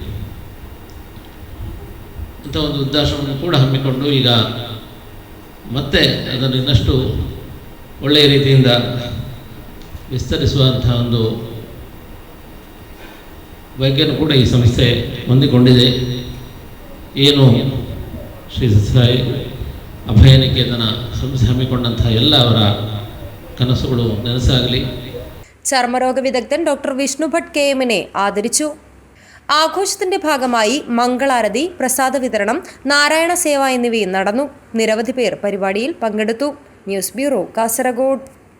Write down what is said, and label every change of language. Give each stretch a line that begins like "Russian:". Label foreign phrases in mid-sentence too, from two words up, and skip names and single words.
Kannada: ಅಂಥ ಒಂದು ವೃದ್ಧಾಶ್ರಮವನ್ನು ಕೂಡ ಹಮ್ಮಿಕೊಂಡು ಈಗ ಮತ್ತೆ ಅದನ್ನು ಇನ್ನಷ್ಟು ಒಳ್ಳೆಯ ರೀತಿಯಿಂದ ವಿಸ್ತರಿಸುವಂಥ ಒಂದು ಬಗ್ಗೆಯೂ ಕೂಡ ಈ ಸಂಸ್ಥೆ ಹೊಂದಿಕೊಂಡಿದೆ. ಏನು ಶ್ರೀ ಸತ್ಯಸಾಯಿ ಅಭಯನಿಕೇತನ ಸಂಸ್ಥೆ ಹಮ್ಮಿಕೊಂಡಂತಹ ಎಲ್ಲ ಅವರ ಕನಸುಗಳು ನನಸಾಗಲಿ.
Malayalam: ചർമ്മരോഗ വിദഗ്ധൻ ഡോക്ടർ വിഷ്ണു ഭട്ട് KM-നെ ആദരിച്ചു. ആഘോഷത്തിന്റെ ഭാഗമായി മംഗളാരതി, പ്രസാദ വിതരണം, നാരായണ സേവ എന്നിവയും നടന്നു. നിരവധി പേർ പരിപാടിയിൽ പങ്കെടുത്തു. ന്യൂസ് ബ്യൂറോ, കാസർഗോഡ്.